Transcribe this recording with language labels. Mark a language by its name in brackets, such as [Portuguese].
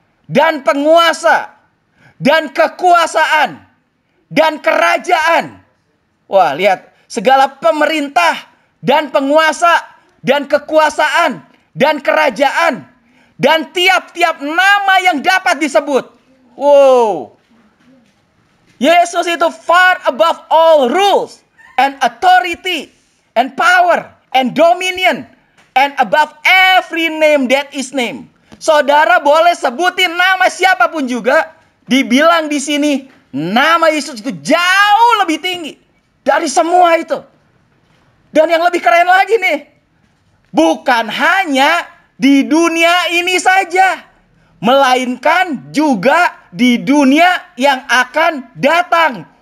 [Indonesian] Dan penguasa. Dan kekuasaan. Dan kerajaan. Wah, lihat. Segala pemerintah dan penguasa dan kekuasaan dan kerajaan dan tiap-tiap nama yang dapat disebut. Wow. Yesus itu [English] far above all rules and authority and power and dominion and above every name that is named. [Indonesian] Saudara boleh sebutin nama siapapun juga, dibilang di sini nama Yesus itu jauh lebih tinggi dari semua itu. Dan yang lebih keren lagi nih, bukan hanya di dunia ini saja, melainkan juga di dunia yang akan datang.